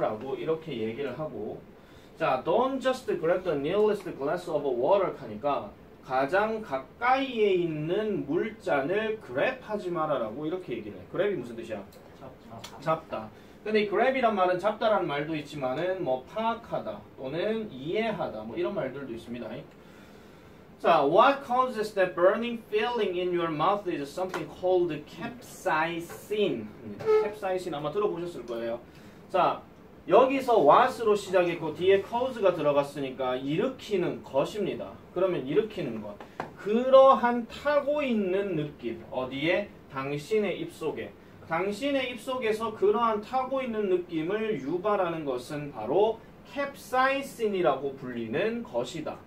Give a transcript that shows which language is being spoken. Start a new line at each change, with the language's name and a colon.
Korean: 라고 이렇게 얘기를 하고, 자,
English: don't just grab the nearest glass of water
Korean: 하니까 가장 가까이에 있는 물잔을 grab 하지 마라라고 이렇게 얘기를 해. grab이 무슨 뜻이야? 잡다. 근데 이 grab이란 말은 잡다라는 말도 있지만은 뭐 파악하다 또는 이해하다 뭐 이런 말들도 있습니다.
English: 자, what causes that burning feeling in your mouth is something called capsaicin.
Korean: capsaicin 아마 들어보셨을 거예요. 자, 여기서 what으로 시작했고 뒤에 cause가 들어갔으니까 일으키는 것입니다. 그러면 일으키는 것. 그러한 타고 있는 느낌. 어디에? 당신의 입속에. 당신의 입속에서 그러한 타고 있는 느낌을 유발하는 것은 바로 capsaicin이라고 불리는 것이다.